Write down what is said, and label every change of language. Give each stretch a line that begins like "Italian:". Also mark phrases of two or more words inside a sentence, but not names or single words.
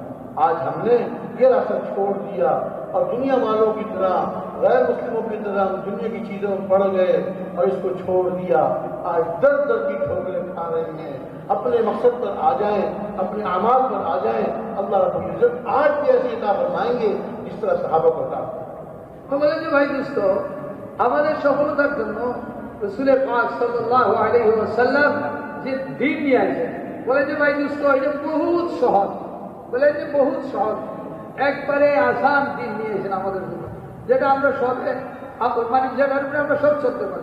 Urdu: آج ہم نے یہ راستہ چھوڑ دیا اور دنیا والوں کی طرح، غیر مسلموں کی طرح دنیا کی چیزوں میں پڑ گئے اور اس کو چھوڑ دیا۔ آج در در کی ٹھوکریں کھا رہے ہیں۔ اپنے مقصد پر آ جائیں، اپنے اعمال پر آ جائیں،
Arabic: اللہ رب العزت
Urdu: آج بھی ایسی عطا فرمائیں گے جس طرح صحابہ کو عطا فرمائیں۔
Bangla: বলে যে ভাই দোস্ত, আমাদের সফলতার জন্য রাসূল পাক
Arabic: صلى الله عليه وسلم
Bangla: যে দিন নিয়ে আসেন, বলে যে ভাই দোস্ত এটা বহুত সহজ, বলে যে বহুত সহজ, একবারে আসান দিন নিয়ে এসেছেন আমাদের জন্য, যেটা আমরা সবে মানে যেটার উপরে আমরা সব চলতে পারি।